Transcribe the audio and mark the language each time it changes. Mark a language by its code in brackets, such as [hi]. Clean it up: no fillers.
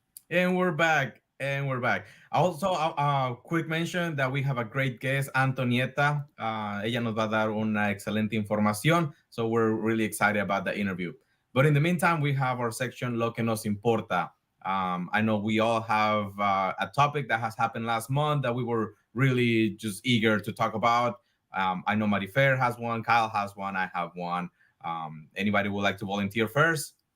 [en] And we're back. Also, quick mention that we have a great guest, Antonieta. [es] Ella nos va a dar una excelente información. [en] So we're really excited about the interview. But in the meantime, we have our section, Lo que nos importa. I know we all have a topic that has happened last month that we were really just eager to talk about. I know Marifer has one, Kyle has one, I have one. Anybody would like to volunteer first?